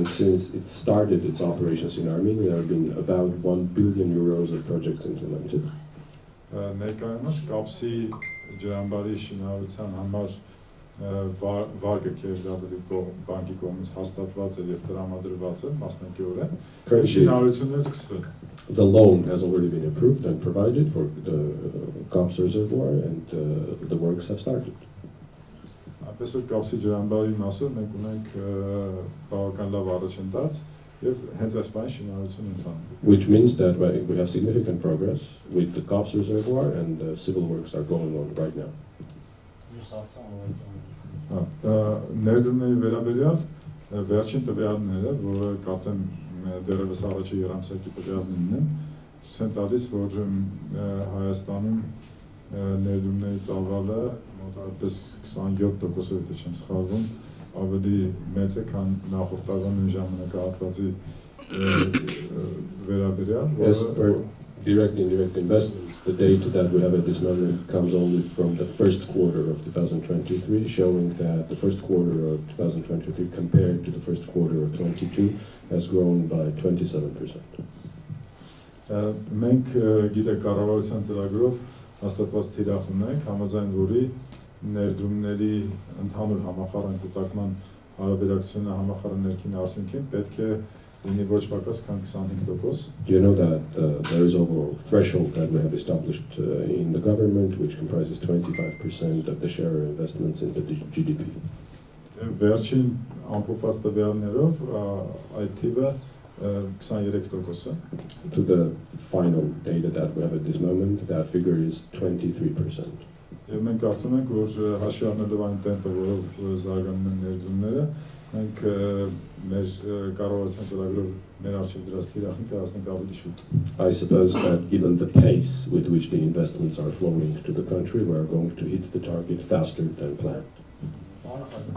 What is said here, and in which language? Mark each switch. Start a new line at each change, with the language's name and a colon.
English: And since it started its operations in Armenia, there have been about 1 billion euros of projects implemented.
Armenian: Ներկայումս կապսի ջրամբարի շինարարության համար վարկը KfW բանկի կողմից հաստատված է եւ տրամադրված է մասնակիորեն։ Շինարարությունն է սկսվել։
English: The loan has already been approved and provided for the Kaps reservoir and the works have started.
Armenian: Այնպես որ կապսի ջրամբարի մասով մենք ունենք բավական լավ առաջընթաց եւ հենց այս բանի շինարարություն ընթանում։
English: Which means that we have significant progress with the Kaps reservoir and the civil works are going on right now.
Armenian: Ներդրումների վերաբերյալ վերջին տվյալները, որը կարծեմ դերևս առաջի երամսյակի տվյալներն են, ցույց են տալիս, որ Հայաստանում ներդրումների ծավալը մոտավորապես 27%, եթե չեմ սխալվում, ավելի մեծ է, քան նախորդ տարվա նույն ժամանակահատվածի վերաբերյալ,
English: Direct and indirect investments. The data that we have at this moment comes only from the first quarter of 2023, showing that the first quarter of 2023 compared to the first quarter of 2022 has grown by 27%.
Armenian: Մենք գիտեք կառավարության ծրագրով հաստատված թիրախ ունենք, համաձայն որի ներդրումների ընդհանուր համախառն կուտակման հարաբերակցությունը համախառն ներքին արդյունքին պետք է լինի ոչ պակաս քան 25%.
English: Do you know that there is overall threshold that we have established in the government, which comprises 25% of the share of investments in the GDP?
Armenian: Վերջին ամփոփված տվյալներով այդ թիվը 23%.
English: To the final data that we have at this moment, that figure is 23%.
Armenian: Եվ մենք կարծում ենք, որ հաշվի առնելով այն տեմպը, որով զարգանում են ներդրումները, մենք մեր կառավարության ծրագրով մեր առջև դրած թիրախին կհասնենք ավելի շուտ։
English: I suppose that given the pace with which the investments are flowing to the country, we are going to hit the target faster than planned.